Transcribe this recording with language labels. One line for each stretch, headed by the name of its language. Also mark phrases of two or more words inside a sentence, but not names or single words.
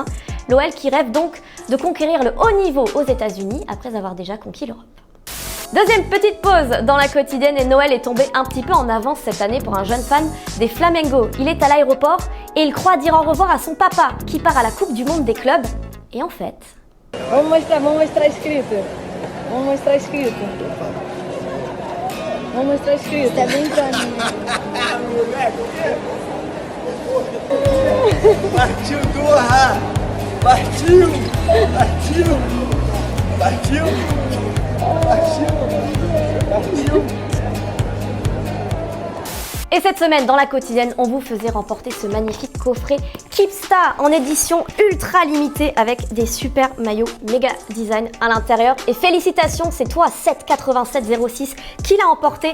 French: L'OL qui rêve donc de conquérir le haut niveau aux États-Unis après avoir déjà conquis l'Europe. Deuxième petite pause dans la quotidienne et Noël est tombé un petit peu en avance cette année pour un jeune fan des Flamengo. Il est à l'aéroport et il croit dire au revoir à son papa qui part à la Coupe du Monde des clubs. Et en fait...
Portuguese: Vamos mostrar escrito. Vamos mostrar escrito. Vamos mostrar escrito. Tá brincando. Partiu, Doha! Partiu! Partiu! Partiu!
French: Et cette semaine, dans la quotidienne, on vous faisait remporter ce magnifique coffret Keepstar en édition ultra limitée avec des super maillots méga design à l'intérieur. Et félicitations, c'est toi 78706 qui l'a emporté.